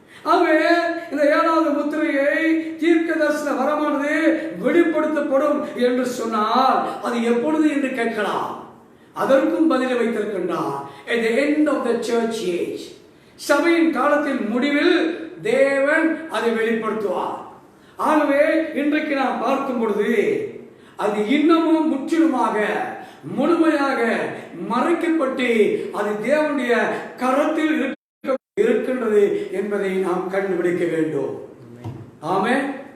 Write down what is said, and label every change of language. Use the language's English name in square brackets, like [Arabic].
[Tamil] ஆகவே இந்த ஏழாவது முத்திரையை தீர்க்கதரிசன வரமானது வெளிப்படுத்தப்படும் என்று சொன்னால் அது எப்பொழுது என்று கேட்கலாம். அதற்கும் பதிலை வைத்திருக்கின்றார். [English] At the end of the church age, [Tamil] சபையின் காலத்தின் முடிவில் தேவன் அதை வெளிப்படுத்துவார். ஆகவே இன்றைக்கு நாம் பார்க்கும் பொழுது அது இன்னமும் முற்றிலுமாக முழுமையாக மறைக்கப்பட்டு அது தேவனுடைய கரத்தில் இருக்கின்றது என்பதை நாம் கண்டுபிடிக்க வேண்டும். ஆமென்.